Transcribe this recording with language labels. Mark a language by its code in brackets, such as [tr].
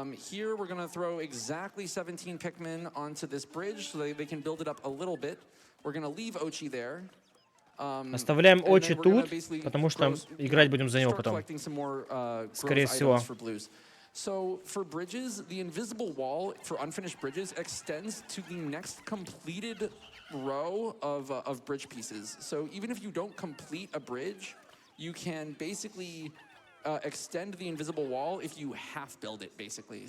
[en] Here we're going to throw exactly 17 Pikmin onto this bridge so that they can build it up a little bit. We're going to leave Ochi there. [ru] Оставляем очи тут, потому что играть будем за него потом. Скорее всего. [en] So for bridges, the invisible wall for unfinished bridges extends to the next completed row of bridge pieces. So even if you don't complete a bridge, you can basically extend the invisible wall if you half build it, basically.